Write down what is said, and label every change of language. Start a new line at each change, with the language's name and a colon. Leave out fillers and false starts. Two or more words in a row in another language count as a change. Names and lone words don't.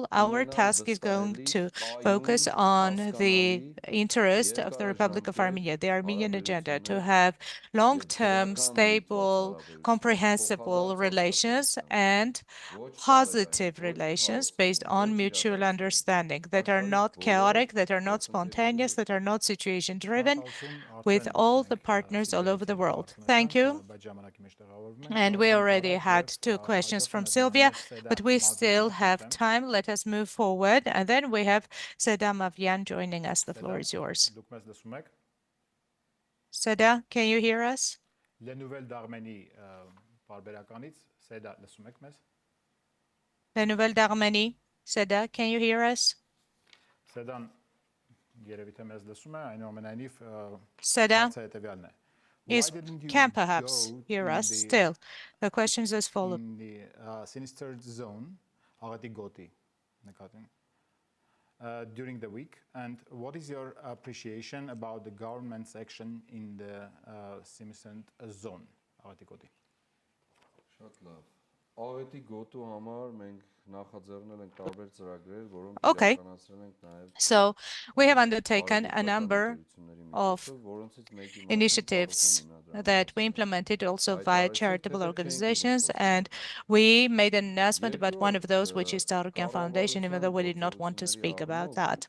English: our task is going to focus on the interest of the Republic of Armenia, the Armenian agenda, to have long-term, stable, comprehensible relations and positive relations based on mutual understanding that are not chaotic, that are not spontaneous, that are not situation-driven, with all the partners all over the world. Thank you. And we already had 2 questions from Sylvia, but we still have time. Let us move forward. And then we have Seda Mavyan joining us. The floor is yours. Seda, can you hear us?
Armenian: Les nouvelles d'Arménie պարբերականից Seda լսում եք մեզ? Les nouvelles d'Arménie.
English: Seda, can you hear us?
Armenian: Sedan երևի թե մեզ լսում է, այնուամենայնիվ Seda հարցը հետևյալն է.
English: can perhaps hear us still. The question is as follows. In the sinister zone,
Armenian: աղետի գոտի նկատին
English: during the week, and what is your appreciation about the government's action in the sinister zone,
Armenian: աղետի գոտի? Շատ լավ։ Աղետի գոտու համար մենք նախաձեռնել ենք տարբեր ծրագրեր, որոնք
English: Okay.
Armenian: իրականացրել ենք նաև
English: So we have undertaken a number of initiatives that we implemented also via charitable organizations, and we made an announcement about one of those, which is the Arugyan Foundation, even though we did not want to speak about that.